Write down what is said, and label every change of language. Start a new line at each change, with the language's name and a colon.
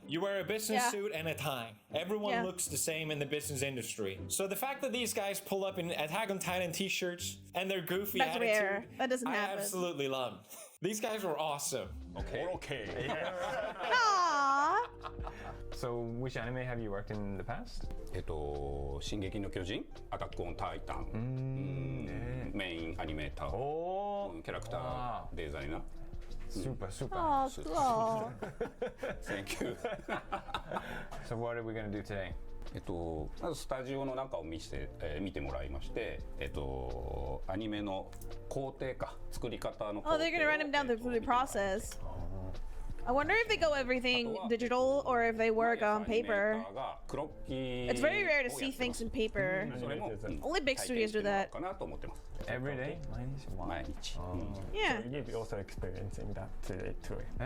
English: You wear a business suit and a tie. Everyone looks the same in the business industry. So the fact that these guys pull up in Attack on Titan t-shirts and their goofy attitude, rare. That doesn't happen. I absolutely love. These guys were awesome. Okay. Aww. So which anime have you worked in the past?
Japanese: 進撃の巨人、アタックオンタイタン、メインアニメーター、キャラクターデザイナー。
English: Super. Oh, cool. Thank you. So what are we gonna do today?
Japanese: まずスタジオの中を見てもらいまして、アニメの工程か作り方の工程を。
English: Oh, they're gonna run him down through the process. I wonder if they go everything digital or if they work on paper. It's very rare to see things in paper. Only big studios do that. Every day? Yeah. So you're also experiencing that today too.